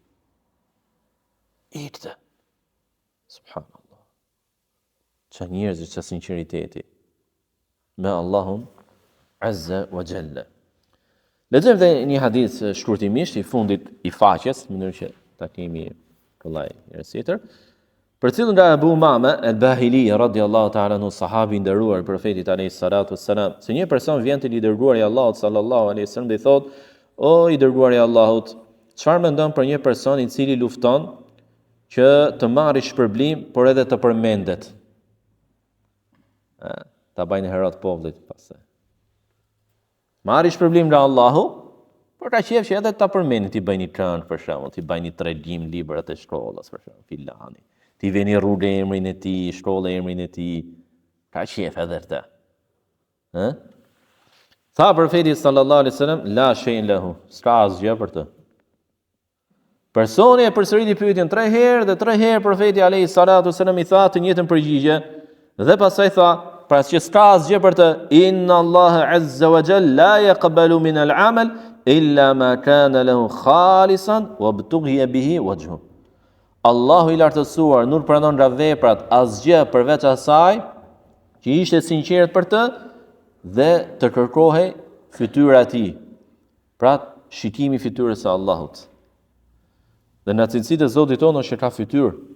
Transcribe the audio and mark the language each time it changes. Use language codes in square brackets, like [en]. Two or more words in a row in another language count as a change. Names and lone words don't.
[sq] Ikte. Subhanallah. Që njerëz që sinqeriteti me Allahun [ar] عز وجل. [sq] Lexojmë dhe një hadith shkurtimisht i fundit i faqes, në mënyrë që ta kemi kollaj njerëz tjetër. Për cilën nga Abu Umame al-Bahili [ar] رضي الله تعالى عنه, [sq] sahabi i nderuar profetit [ar] عليه الصلاة والسلام, [sq] se një person vjen te i dërguari i Allahut [ar] صلى الله عليه وسلم [sq] dhe i thotë: "O i dërguari i Allahut, çfarë mendon për një person i cili lufton që të marrë shpërblim, por edhe të përmendet?" Ta bajnë herat popullit pastaj. Marrë shpërblim nga Allahu, por ka qejf që edhe ta përmendin, ti bëjnë një këngë për shembull, ti bëjnë një tregim librat e shkollës për shembull, filani. Ti veni rrugë emrin e tij, shkollë emrin e tij, ka qejf edhe këtë. Tha profeti [ar] صلى الله عليه وسلم لا شيء له, [sq] s'ka asgjë për të. Personi e përsëriti pyetjen 3 herë dhe 3 herë profeti [ar] عليه الصلاة والسلام [sq] i tha të njëjtën përgjigje dhe pastaj tha, pra që s'ka asgjë për të, [ar] إن الله عز وجل لا يقبل من العمل إلا ما كان له خالصا وابتغي به وجهه. [sq] Allahu i lartësuar nuk pranon nga veprat asgjë përveç asaj që ishte sinqert për të dhe të kërkohej fytyra e tij. Pra shikimi i fytyrës së Allahut. Dhe në cilësitë e Zotit tonë është që ka fytyrë.